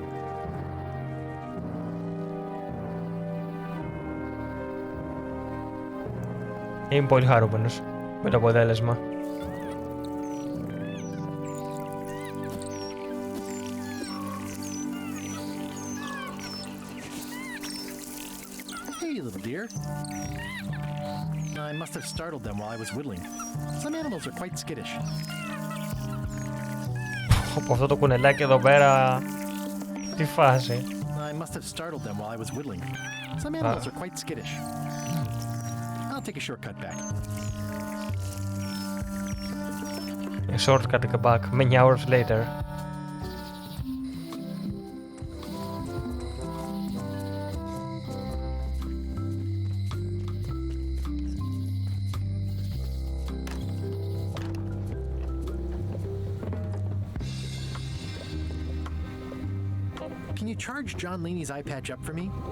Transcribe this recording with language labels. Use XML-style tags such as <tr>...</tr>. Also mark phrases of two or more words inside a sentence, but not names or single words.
<el>Είμαι πολύ χαρούμενος με το αποτέλεσμα.</el> <en>Hey, little dear. I must have startled them while I was whittling. Some animals are quite skittish.</en> <el>Από αυτό το κουνελάκι εδώ πέρα, τι φάση.</el> <en>I must have startled them while I was whittling. Some animals are quite skittish. I'll take a shortcut back. A shortcut back many hours later. Can you charge John Laney's eye patch up for me?</en>